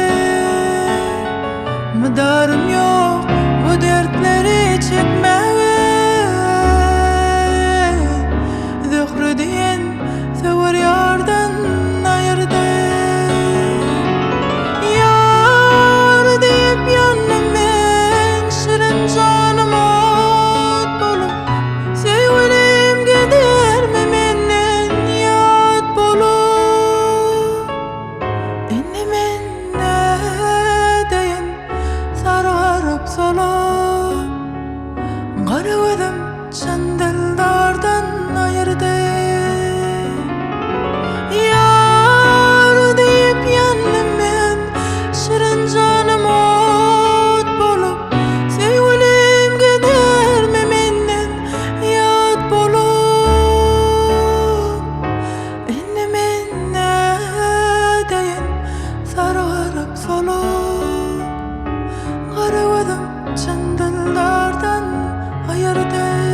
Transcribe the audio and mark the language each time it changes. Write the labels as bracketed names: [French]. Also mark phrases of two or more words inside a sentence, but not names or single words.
[Turkish] Mıdarım yok bu dertleri çekmeye, zöhrü diyen sever yardan ayırdı. Yar deyip yandım ben, [Turkmen] şirin canım ot bolup, söýgülim gidermi menden yat bolup. Indi men nädeýin sargaryp solup, gara gözüm çyn dildardan ayırdı. [Turkish] Yar deyip yandım ben, [Turkmen] şirin canım ot bolup, söýgülim gidermi menden yat bolup. Indi men nädeýin sargaryp solup, gara gözüm çyn dildardan ayırdı.